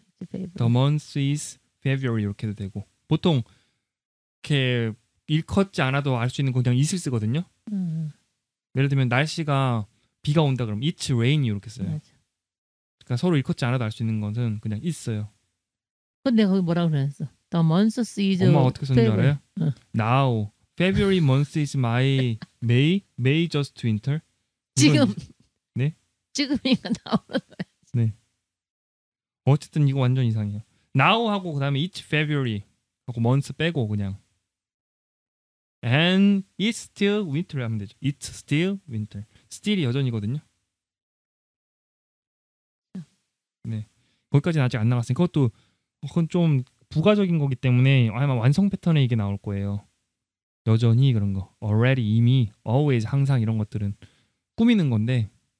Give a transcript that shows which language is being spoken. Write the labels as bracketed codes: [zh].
[en] The month is February [ko] 이렇게 해도 되고 보통 이렇게 일컫지 않아도 알 수 있는 거 그냥 it을 쓰거든요. 예를 들면 날씨가 비가 온다 그러면 [en] it's rainy [ko] 이렇게 써요. 맞아. 그러니까 서로 일컫지 않아도 알 수 있는 것은 그냥 있어요. 근데 거기 뭐라고 그랬어? [en] The month is. [ko] 엄마 어떻게 썼는지 알아요? [en] Now February month is my May just winter. [ko] 지금 찍으니까 나오는 거야. 네. 어쨌든 이거 완전 이상해요. [en] Now [ko] 하고 그다음에 [en] each February 하고 month [ko] 빼고 그냥 [en] and it's still winter [ko] 하면 되죠. [en] It's still winter. [ko] still이 여전이거든요. 네. 거기까지는 아직 안 나갔으니까 그건 좀 부가적인 거기 때문에 아마 완성 패턴에 이게 나올 거예요. 여전히 그런 거. already 이미 always 항상 이런 것들은 꾸미는 건데.